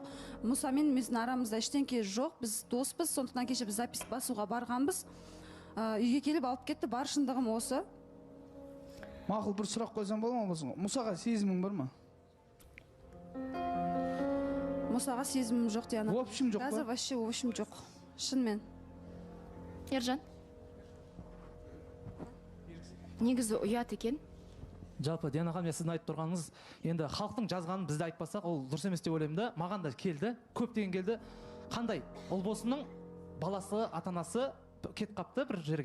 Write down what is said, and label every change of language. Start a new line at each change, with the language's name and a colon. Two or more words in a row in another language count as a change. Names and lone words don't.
Kazakh: Мұса мен біздің арамызда ештеңке жоқ. Біз доспыз, сондықтан кеше біз запись басуға барғанбыз. Үйге келіп алып кетті, бар шындығым осы. Мақұл, бір сұрақ қойсам бола ма? Мұсаға сезімің бар ма? Мұсаға сезімім жоқ, Диана.
Russian: В общем
Kazakh: жоқ па? Қазір
Russian: вообще в общем
Kazakh: жоқ. Шынымен. Ержан? Негізі ұят екен. Жалпы, Диана ханым, сіздің айтып тұрғаныңыз, енді халықтың жазғанын бізді айтпасақ, ол дұрыс емес деп ойлаймын да. Маған да келді, көптеген келді. Қандай? Ұлбосынның баласы, ата-анасы кет қапты бір жерге.